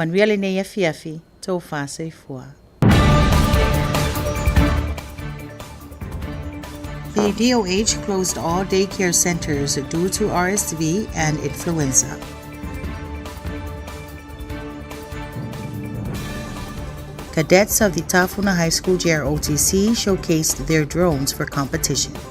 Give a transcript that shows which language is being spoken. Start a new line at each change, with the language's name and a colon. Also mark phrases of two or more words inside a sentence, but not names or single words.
Samoan: Ia manuia le nei afiafi, tau whaasa i fua.
English: The DOH closed all daycare centers due to RSV and influenza. Cadets of the Tafuna High School JROTC showcased their drones for competition.